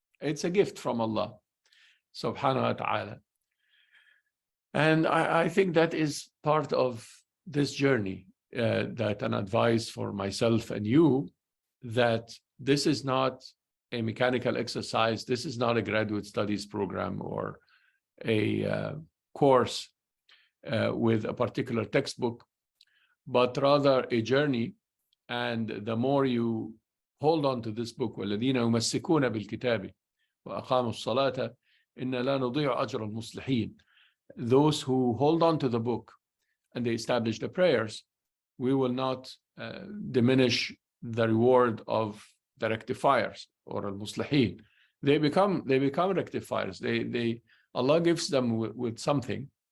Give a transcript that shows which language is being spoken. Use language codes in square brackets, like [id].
[en] It's a gift from Allah subhanahu wa ta'ala. And I think that is part of this journey, that an advice for myself and you, that this is not a mechanical exercise. This is not a graduate studies program or a course with a particular textbook, but rather a journey. And the more you hold on to this book, [ar] وَالَّذِينَ يُمَسِّكُونَ بِالْكِتَابِ وَأَقَامُوا الصَّلَاةَ إِنَّ لَا نُضِيعُ أَجْرَ الْمُصْلِحِينَ. [en] Those who hold on to the book and they establish the prayers, we will not diminish the reward of the rectifiers or al-muslihin. They become rectifiers. Allah gives them with something.